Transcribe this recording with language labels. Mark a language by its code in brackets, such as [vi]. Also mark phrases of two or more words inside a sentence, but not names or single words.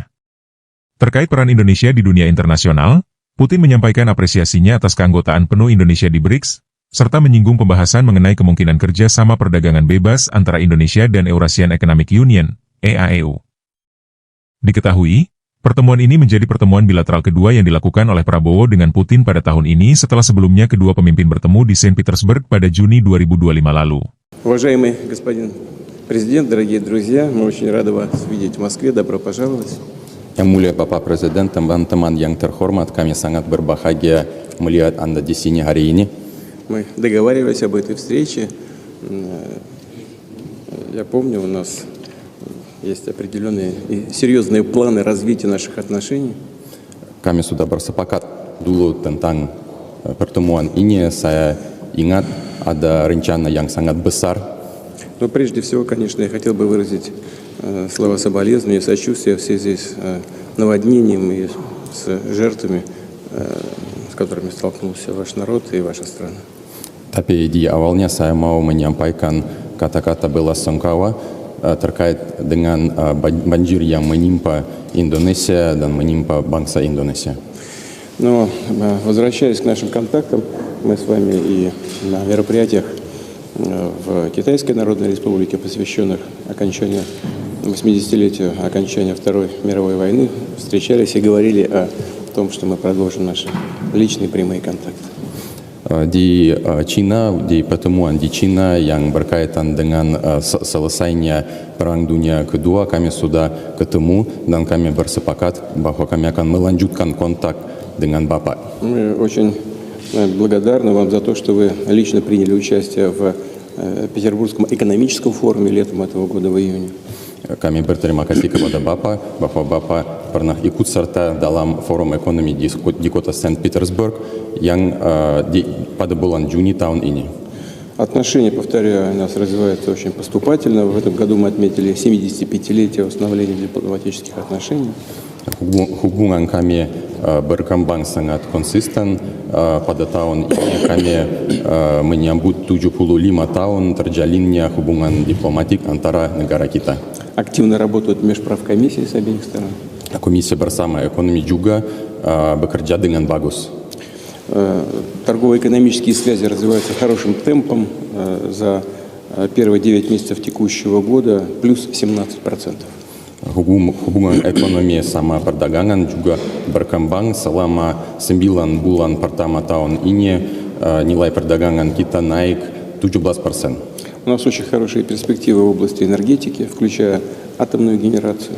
[id] Terkait peran Indonesia di dunia internasional, Putin menyampaikan apresiasinya atas keanggotaan penuh Indonesia di BRICS, serta menyinggung pembahasan mengenai kemungkinan kerja sama perdagangan bebas antara Indonesia dan Eurasian Economic Union, EAEU. Diketahui, pertemuan ini menjadi pertemuan bilateral kedua yang dilakukan oleh Prabowo dengan Putin pada tahun ini setelah sebelumnya kedua pemimpin bertemu di Saint Petersburg pada Juni 2025 lalu. [ru] Уважаемый господин президент, дорогие друзья, мы очень рады вас видеть в Москве. Добро пожаловать. [id] Yang mulia Bapak Presiden, teman-teman yang terhormat, kami sangat berbahagia melihat Anda di sini hari ini. [ru] Мы договаривались об этой встрече. Я помню, у нас есть определенные и серьезные планы развития наших отношений. [id] Kami sudah bersepakat dulu tentang pertemuan ini. Saya ingat ada rencana yang sangat besar. [ru] Но прежде всего, конечно, я хотел бы выразить слова соболезнования и сочувствия в связи с наводнением и с жертвами, с которыми столкнулся ваш народ и ваша страна. [id] Tapi di awalnya saya mau menyampaikan kata-kata belasungkawa terkait dengan banjir yang menimpa Indonesia dan menimpa bangsa Indonesia. [ru] Но, возвращаясь к нашим контактам, мы с вами и на мероприятиях в Китайской Народной Республике, посвященных окончанию 80-летию окончания Второй мировой войны, встречались и говорили о том, что мы продолжим наши личные прямые контакты. [id] Di China, di pertemuan di China yang berkaitan dengan selesainya Perang Dunia Kedua, kami sudah ketemu dan kami bersepakat bahwa kami akan melanjutkan kontak dengan Bapak. [ru] Мы очень благодарны вам за то, что вы лично приняли участие в Петербургском экономическом форуме летом этого года в июне. [id] Kami berterima kasih kepada Bapak bahwa Bapak pernah ikut serta dalam forum ekonomi di kota Saint Petersburg yang pada bulan Juni tahun ini. [ru] Отношения, повторяю, у нас развиваются очень поступательно. В этом году мы отметили 75-летие установления дипломатических отношений. [id] Hubungan kami berkembang sangat konsisten. Pada tahun ini kami menyambut 75 tahun terjalinnya hubungan diplomatik antara negara kita. [ru] Активно работают межправкомиссии с обеих сторон. [id] Komisi bersama ekonomi juga bekerja dengan bagus. [ru] Торгово-экономические связи развиваются хорошим темпом. За первые 9 месяцев текущего года плюс 17%. [id] Hubungan ekonomi sama perdagangan juga berkembang selama 9 bulan pertama tahun ini. Nilai perdagangan kita naik 17%. [ru] У нас очень хорошие перспективы в области энергетики, включая атомную генерацию.